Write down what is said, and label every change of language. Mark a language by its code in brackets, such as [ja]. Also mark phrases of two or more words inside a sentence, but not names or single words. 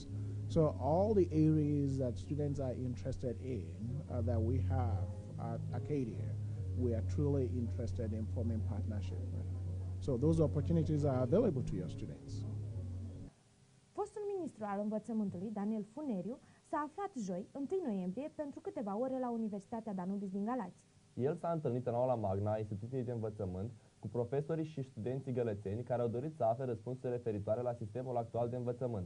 [en] So all the areas that students are interested in that we have at Arcadia, we are truly interested in forming partnership. So those opportunities are available to your students. [ro] Fostul ministru al învățământului, Daniel Funeriu, s-a aflat joi, 1 noiembrie, pentru câteva ore la Universitatea Danubius din Galați. El s-a întâlnit în aula magna a instituției de învățământ cu profesorii și studenții gălățeni care au dorit să afle răspunsuri referitoare la sistemul actual de învățământ.